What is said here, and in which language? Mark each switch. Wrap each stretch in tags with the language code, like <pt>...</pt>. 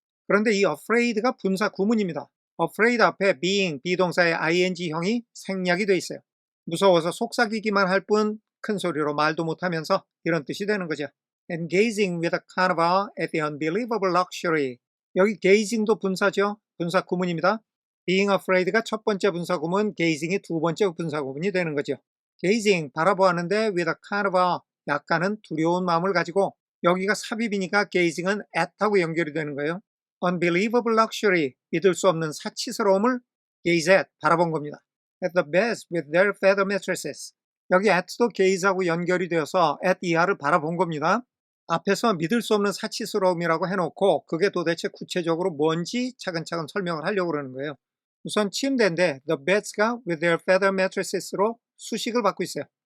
<ko>그런데 이 afraid가 분사 구문입니다. afraid 앞에 being, 비동사의 ing형이 생략이 돼 있어요. 무서워서 속삭이기만 할 뿐 큰 소리로 말도 못하면서 이런 뜻이 되는 거죠.</ko> <en>And gazing with a kind of awe at the unbelievable luxury.</en> <ko>여기 gazing도 분사죠. 분사 구문입니다.</ko> <en>being afraid</en> <ko>가 첫 번째 분사 구문, gazing이 두 번째 분사 구문이 되는 거죠. gazing, 바라보았는데</ko> <en>with a kind of awe,</en> <ko>약간은 두려운 마음을 가지고 여기가 삽입이니까 gazing은 at하고 연결이 되는 거예요.</ko> <en>unbelievable luxury,</en> <ko>믿을 수 없는 사치스러움을</ko> <en>gaze at,</en> <ko>바라본 겁니다.</ko> <en>At the beds with their feather mattresses.</en> <ko>여기 at도 gaze하고 연결이 되어서 at 이하를 바라본 겁니다. 앞에서 믿을 수 없는 사치스러움이라고 해놓고 그게 도대체 구체적으로 뭔지 차근차근 설명을 하려고 그러는 거예요. 우선 침대인데 the beds가</ko> <en>with their feather mattresses</en> <ko>로 수식을 받고 있어요.</ko>